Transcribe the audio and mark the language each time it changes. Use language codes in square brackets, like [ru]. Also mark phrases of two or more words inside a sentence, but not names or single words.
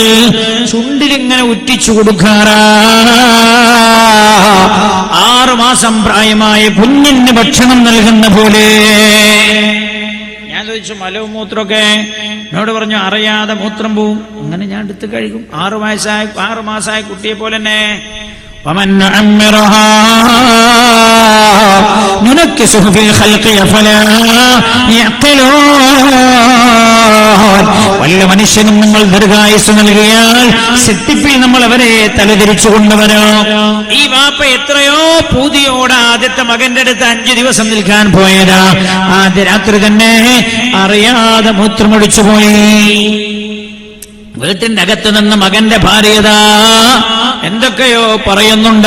[ml] ചുണ്ടിലിങ്ങനെ ഉറ്റിച്ചു കൊടുക്കാറാ. 6 മാസം പ്രായമായ കുഞ്ഞിന് ഭക്ഷണം നൽകുന്ന പോലെ. ഞാൻ ചോദിച്ചു മലവും മൂത്രമൊക്കെ? എന്നോട് പറഞ്ഞു അറിയാതെ മൂത്രം പോവും, അങ്ങനെ ഞാൻ എടുത്ത് കഴിക്കും. 6 മാസമായ കുട്ടിയെ പോലെ തന്നെ. [ar] ومن نعمرها ننكسه في الخلق أفلا يعقلون. [ml] വല്ല മനുഷ്യനും നമ്മൾ ദീർഘായുസ് നൽകിയാൽ സെട്ടിപ്പിൽ നമ്മൾ അവരെ തലതിരിച്ചു കൊണ്ടുവരോ. ഈ വാപ്പ എത്രയോ പൂതിയോടെ ആദ്യത്തെ മകന്റെ അടുത്ത് 5 ദിവസം നിൽക്കാൻ പോയതാ. ആദ്യ രാത്രി തന്നെ അറിയാതെ മൂത്രമൊഴിച്ചു പോയി. വീട്ടിന്റെ അകത്ത് നിന്ന് മകന്റെ ഭാര്യതാ എന്തൊക്കെയോ പറയുന്നുണ്ട്.